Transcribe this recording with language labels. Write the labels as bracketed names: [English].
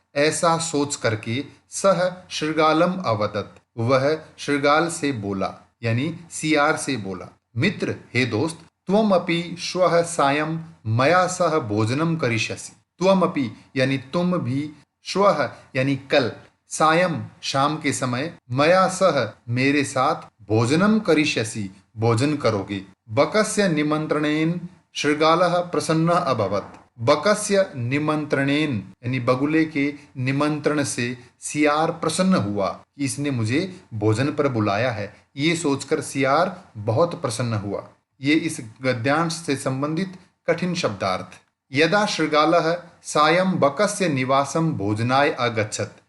[Hindi] ऐसा सोच करके [Sanskrit] सह शृगालम अवदत, [Hindi] वह शृगाल से बोला यानी सियार से बोला, [Sanskrit] मित्र [Hindi] हे दोस्त, [Sanskrit] त्वम अपि श्वः सायं मया सह भोजनम करिष्यसि। त्वम अपि [Hindi] यानी तुम भी, [Sanskrit] श्वः [Hindi] यानी कल, [Sanskrit] सायं [Hindi] शाम के समय, [Sanskrit] मया सह [Hindi] मेरे साथ, [Sanskrit] भोजनम करिष्यसि [Hindi] भोजन करोगे। [Sanskrit] बकस्य निमंत्रणेन शृगालः प्रसन्नः अभवत्। बकस्य निमंत्रणेन [Hindi] यानी बगुले के निमंत्रण से सियार प्रसन्न हुआ कि इसने मुझे भोजन पर बुलाया है। ये सोचकर सियार बहुत प्रसन्न हुआ। ये इस गद्यांश से संबंधित कठिन शब्दार्थ। [Sanskrit] यदा शृगालः सायं बकस्य निवासम भोजनाय अगच्छत।